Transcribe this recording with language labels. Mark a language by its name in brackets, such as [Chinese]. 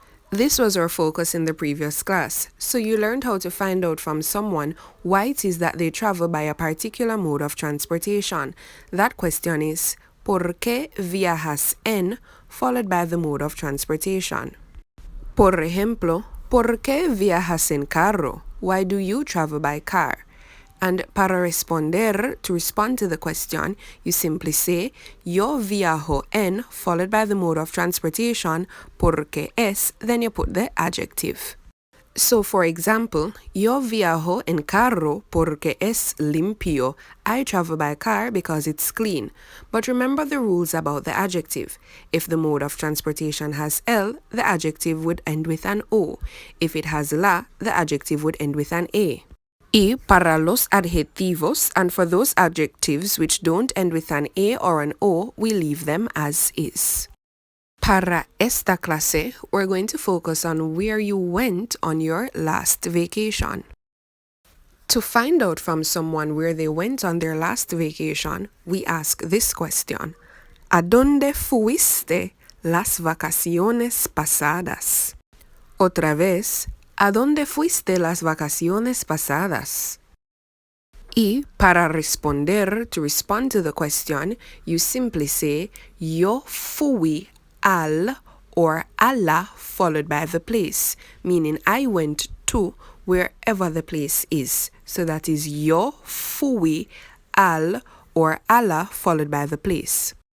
[English] This was our focus in the previous class, so you learned how to find out from someone why it is that they travel by a particular mode of transportation. That question is, [Spanish] ¿por qué viajas en? [English] Followed by the mode of transportation. [Spanish] Por ejemplo, ¿por qué viajas en carro? [English] Why do you travel by car? And [Spanish] para responder, [English] to respond to the question, you simply say, [Spanish] yo viajo en, [English] followed by the mode of transportation, [Spanish] porque es, [English] then you put the adjective. So for example, [Spanish] yo viajo en carro porque es limpio. [English] I travel by car because it's clean. But remember the rules about the adjective. If the mode of transportation has el, the adjective would end with an o. If it has la, the adjective would end with an a. [Spanish] Y para los adjetivos, [English] and for those adjectives which don't end with an a or an o, we leave them as is. [Spanish] Para esta clase, [English] we're going to focus on where you went on your last vacation. To find out from someone where they went on their last vacation, we ask this question. [Spanish] ¿A dónde fuiste las vacaciones pasadas? Otra vez, ¿a dónde fuiste las vacaciones pasadas? Y para responder, [English] to respond to the question, you simply say, [Spanish] yo fui al [English] or a la followed by the place, meaning I went to wherever the place is. So that is [Spanish] yo fui al [English] or a la followed by the place.